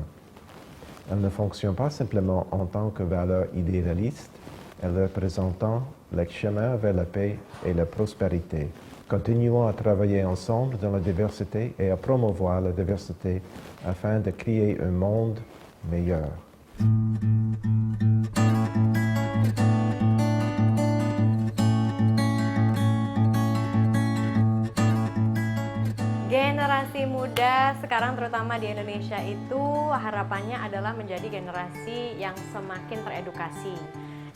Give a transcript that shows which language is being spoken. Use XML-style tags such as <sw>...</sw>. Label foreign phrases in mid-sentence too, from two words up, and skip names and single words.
<fr>Elles ne fonctionnent pas simplement en tant que valeur idéaliste, elles représentent le chemin vers la paix et la prospérité. Continuons à travailler ensemble dans la diversité et à promouvoir la diversité afin de créer un monde meilleur.</fr> <id>Generasi muda sekarang terutama di Indonesia itu harapannya adalah menjadi generasi yang semakin teredukasi.</id>